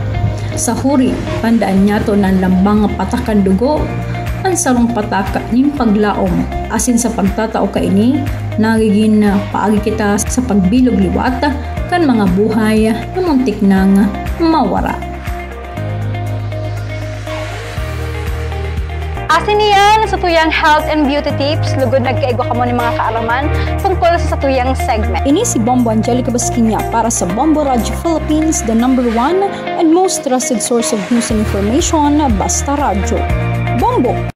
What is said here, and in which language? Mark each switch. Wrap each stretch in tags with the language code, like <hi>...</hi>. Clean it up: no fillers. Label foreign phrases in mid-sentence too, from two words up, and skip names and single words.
<bik>Sa huri, tandaan niya to na lambang patakan dugo, ang sarong pataka ng paglaom. Asin sa pagtatao kaini, nagiging paagi kita sa pagbilog liwat kan mga buhay na muntik nang mawara. Asin niyan sa tuyang</bik> <en>health and beauty tips,</en> <bik>lugod nagkaigwa ka mo ng mga kaalaman tungkol sa tuyang segment. Ini si Bombo Angelica Basquinia para sa Bombo Radio Philippines,</bik> <en>the #1 and most trusted source of news and information, Basta Radio. Bombo!</en>